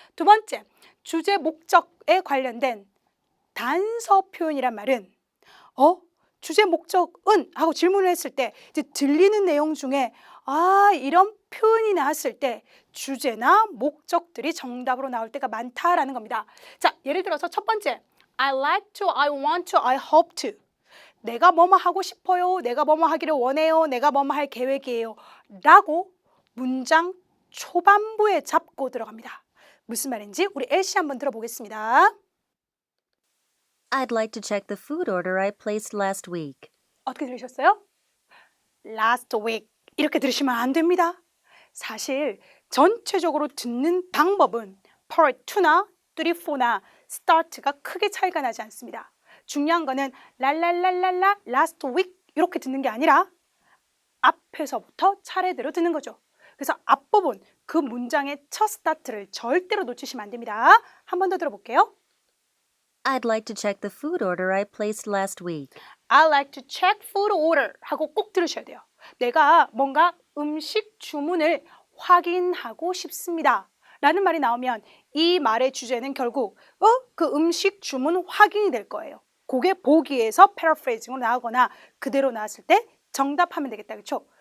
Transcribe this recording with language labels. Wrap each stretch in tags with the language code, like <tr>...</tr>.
<ko>두 번째, 주제 목적에 관련된 단서 표현이란 말은 주제 목적은 하고 질문을 했을 때 이제 들리는 내용 중에 이런 표현이 나왔을 때 주제나 목적들이 정답으로 나올 때가 많다라는 겁니다.</ko> <en>자, 예를 들어서 첫 번째, I like to, I want to, I hope to.</en> <ko>내가 뭐뭐 하고 싶어요. 내가 뭐뭐 하기를 원해요. 내가 뭐뭐 할 계획이에요. 라고 문장 초반부에 잡고 들어갑니다. 무슨 말인지 우리 엘씨 한번 들어보겠습니다.</ko> <en>I'd like to check the food order I placed last week.</en> <ko>어떻게 들으셨어요? Last week. 이렇게 들으시면 안 됩니다. 사실 전체적으로 듣는 방법은</ko> <en>part 2나 3, 4나 start가</en> <ko>크게 차이가 나지 않습니다. 중요한 거는 랄랄랄랄라 last week 이렇게 듣는 게 아니라 앞에서부터 차례대로 듣는 거죠. 그래서 앞부분 그 문장의 첫 스타트를 절대로 놓치시면 안 됩니다. 한 번 더 들어볼게요.</ko> <en>I'd like to check the food order I placed last week. I'd like to check food order</en> <ko>하고 꼭 들으셔야 돼요. 내가 뭔가 음식 주문을 확인하고 싶습니다. 라는 말이 나오면 이 말의 주제는 결국 그 음식 주문 확인이 될 거예요. 그게 보기에서 패러프레이징으로 나오거나 그대로 나왔을 때 정답하면 되겠다. 그렇죠?</ko>